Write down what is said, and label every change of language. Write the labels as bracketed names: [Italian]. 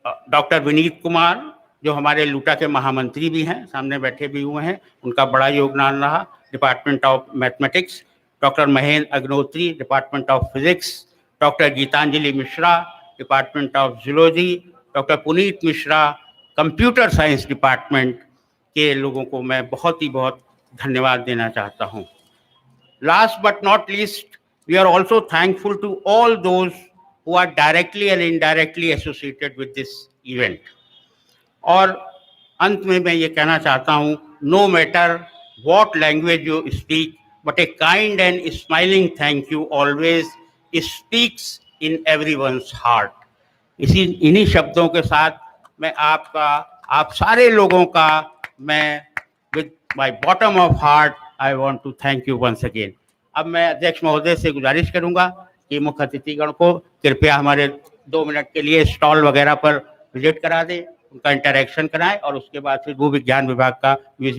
[Hindi] Doctor Vineet Kumar जो हमारे लूटा के महामंत्री भी हैं, सामने बैठे भी हुए हैं, उनका बड़ा योगदान रहा, department of mathematics, doctor Mahendra Agnihotri, department of physics, doctor Geetanjali Mishra, department of zoology, doctor Puneet Mishra, computer science department के लोगों को मैं बहुत धन्यवाद देना चाहता हूँ। [English] Last but not least, we are also thankful to all those who are directly and indirectly associated with this event. [Hindi] और अंत में मैं ये कहना चाहता हूँ, [English] no matter what language you speak, but a kind and smiling thank you always speaks in everyone's heart. [Hindi] इन्हीं शब्दों के साथ मैं आप सारे लोगों का मैं [English] with my bottom of heart I want to thank you once again. [Hindi] अब मैं अध्यक्ष महोदय से गुजारिश करूंगा कि मुख्य अतिथिगण को कृपया हमारे 2 मिनट के लिए स्टॉल वगैरह पर विजिट करा दें, उनका इंटरेक्शन कराएं, और उसके बाद फिर भू विज्ञान विभाग का म्यूजियम